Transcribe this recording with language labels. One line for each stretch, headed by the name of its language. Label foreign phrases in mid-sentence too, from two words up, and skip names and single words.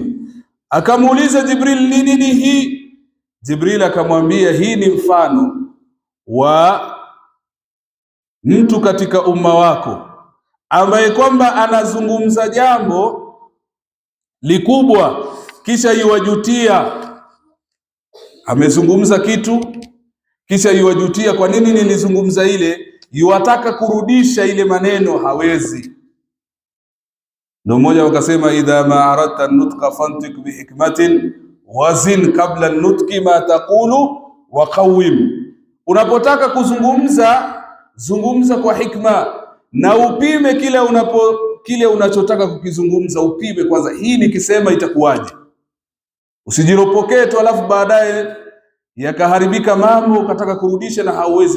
Swahili: Akamuuliza Jibril, ni nini hii? Jibril akamwambia, hii ni mfano wa mtu katika umma wako ambaye kwamba anazungumza jambo likubwa kisha yuwajutia, amezungumza kitu kisha yuwajutia, kwa nini nilizungumza ile, yuwataka kurudisha ile maneno, hawezi. Ndio mmoja wakasema,
Arabic: إذا ما أردت النطق فانطق بحكمة وزن قبل النطق ما تقول وقوم.
Swahili: Unapotaka kuzungumza, zungumza kwa hikma na upime kile unachotaka kukizungumza, upime kwanza, hii nikisema itakuwaje. Usijiropokee tu alafu baadaye yakaharibika mambo ukataka kurudisha na hauwezi.